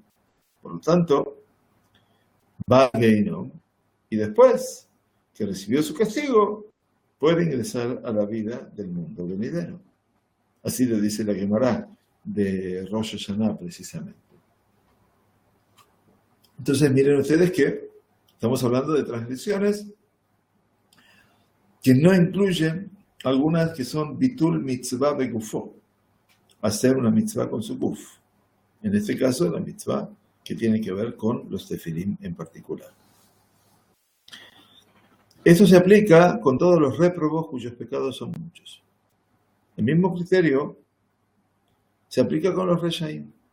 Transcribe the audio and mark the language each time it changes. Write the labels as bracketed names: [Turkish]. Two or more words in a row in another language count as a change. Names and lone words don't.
[Spanish] Por lo tanto, va a Gehinnom, y después que recibió su castigo, puede ingresar a la vida del mundo venidero. Así lo dice la Gemara de Rosh Hashanah precisamente. Entonces miren ustedes que estamos hablando de transgresiones que no incluyen algunas que son [Hebrew] ביטול מצוה בגופו, [Spanish] hacer una mitzvah con su guf. En este caso, la mitzvah que tiene que ver con los tefilim en particular. Esto se aplica con todos los réprobos cuyos pecados son muchos. El mismo criterio se aplica con los reshaim.